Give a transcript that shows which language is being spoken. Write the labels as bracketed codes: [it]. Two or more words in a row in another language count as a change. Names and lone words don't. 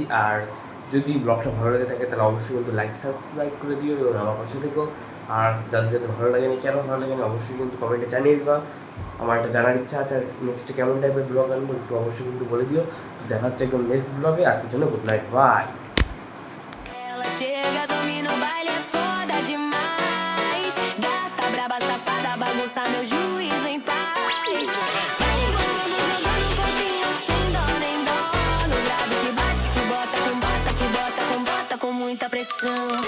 [bn] আর যদি ব্লগটা ভালো লেগে থাকে তাহলে অবশ্যই কিন্তু [en] like subscribe [bn] করে দিও এবং আমার পাশে থেকো। আর যাদের যাদের ভালো লাগেনি, কেন ভালো লাগেনি, অবশ্যই কিন্তু কমেন্টে জানিয়ে দিবা। আমার একটা জানার ইচ্ছা আছে, আর নেক্সটে কেমন টাইপের ব্লগ আনবো একটু অবশ্যই কিন্তু বলে দিও। তো দেখা হচ্ছে একদম [en] next blog. [bn] আজকের জন্য [en] good night, [bn] বাই। [pt] Ela chega, domina o baile, é foda demais. Gata braba, safada, bagunça meu juízo em paz. Vai rebolando, jogando um pouquinho sem dó nem dó. No grave que bate, que bota, com bota, que bota, com bota, com muita pressão.